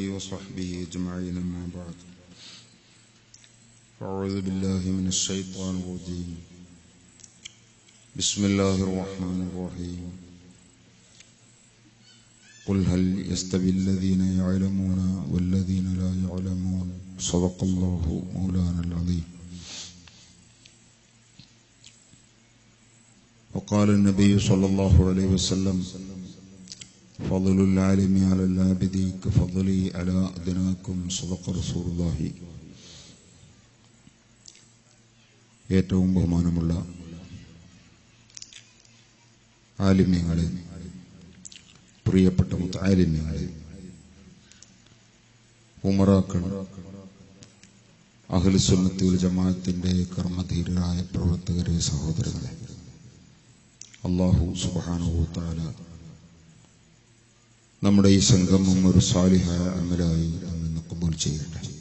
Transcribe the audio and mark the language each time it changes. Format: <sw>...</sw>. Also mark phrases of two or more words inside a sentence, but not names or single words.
<ar>وصحبه أجمعين أما بعد أعوذ بالله من الشيطان الرجيم بسم الله الرحمن الرحيم قل هل يستوي الذين يعلمون والذين لا يعلمون صدق الله مولانا العظيم. وقال النبي صلى الله عليه وسلم فضل العالم على العابد كفضلي على أدناكم صدق رسول الله.</ar> <ml>ഏറ്റവും ബഹുമാനമുള്ള ആലിമ്യങ്ങളെ, പ്രിയപ്പെട്ട മുതആലിമ്യങ്ങളെ, ഉമറാക്കൾ, അഹ്ലുസുന്നത്തി വൽ ജമാഅത്തിന്റെ കർമ്മധീരരായ പ്രവർത്തകരെ, സഹോദരങ്ങളെ,</ml> <ar>الله سبحانه وتعالى</ar> <ml>നമ്മുടെ ഈ സംഗമം ഒരു സാലിഹായ അമലായി നമ്മെ ഖബൂൽ ചെയ്യട്ടെ.</ml>